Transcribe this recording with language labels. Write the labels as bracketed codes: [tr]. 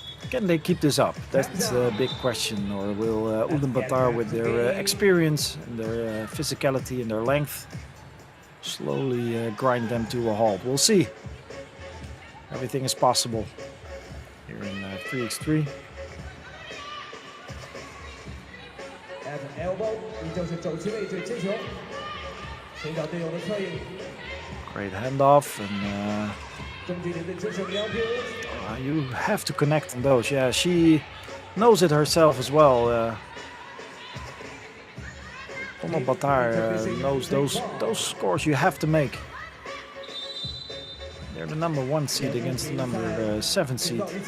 [en] Can they keep this up? That's a big question. Or will Ulaanbaatar, with their experience and their physicality and their length, slowly grind them to a halt? We'll see. Everything is possible here in 3x3. At the elbow， [zh] 依旧是肘击位置接球，寻找队友的侧应。 [en] Great handoff and. [zh] 中距离的支持两球。 [en] You have to connect on those. Yeah, she knows it herself as well. Ulaanbaatar knows those scores you have to make. They're the number 1 seed against the number 7 seed.